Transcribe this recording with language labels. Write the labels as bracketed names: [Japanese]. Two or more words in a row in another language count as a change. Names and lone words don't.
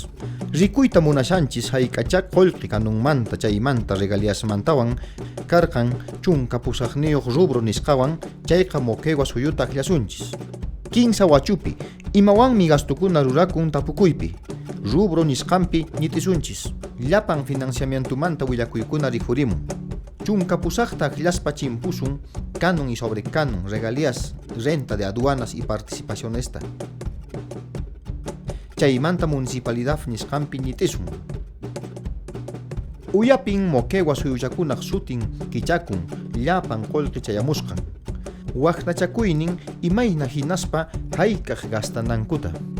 [Quechua] Rikuyta munashanchis hayk'acha qullqi kanunmanta chaymanta regaliasmantawan karqan chunka pusaqniyuq rubro nisqawan chayqa moquegua suyuta aklasunchis. Kinsa wachupi imawanmi gastukuna rurakun tapukuypi rubro nisqanpi ñit'isunchis. Llapan financiamientumanta willakuykuna rikurimun. Chunka pusaqta aklaspa chimpusun [Spanish] canon y sobrecanon, regalías, renta de aduanas y participación esta. [Quechua] Chaymanta municipalidad nisqanpi ñit'isun. Uyapin moquegua suyuchakunaq sutin kichakun llapan qullqi chayamusqan. Waqtachakuynin imayna hinaspa hayk'aq gastanankuta.